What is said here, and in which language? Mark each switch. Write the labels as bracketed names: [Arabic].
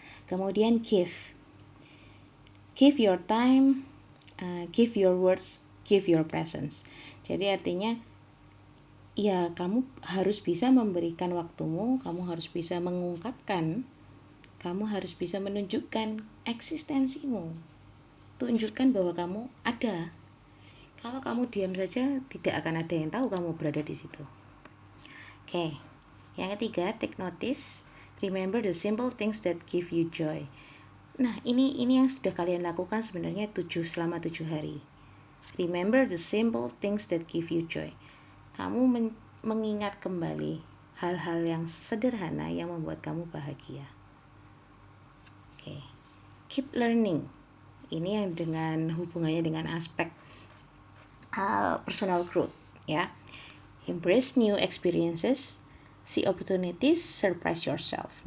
[Indonesian] Kemudian [English] give your time, give your words, give your presence. [Indonesian] Jadi artinya ya kamu harus bisa memberikan waktumu, kamu harus bisa mengungkapkan, kamu harus bisa menunjukkan eksistensimu, tunjukkan bahwa kamu ada. Kalau kamu diam saja, tidak akan ada yang tahu kamu berada di situ. [English] Oke, [Indonesian] yang ketiga, [English] take notice, remember the simple things that give you joy. [Indonesian] Nah, ini yang sudah kalian lakukan sebenarnya selama 7 hari. [English] Remember the simple things that give you joy. [Indonesian] Kamu mengingat kembali hal-hal yang sederhana yang membuat kamu bahagia. Oke, [English] keep learning. [Indonesian] Ini yang dengan hubungannya dengan aspek personal growth, ya. [English] Embrace new experiences, see opportunities, surprise yourself.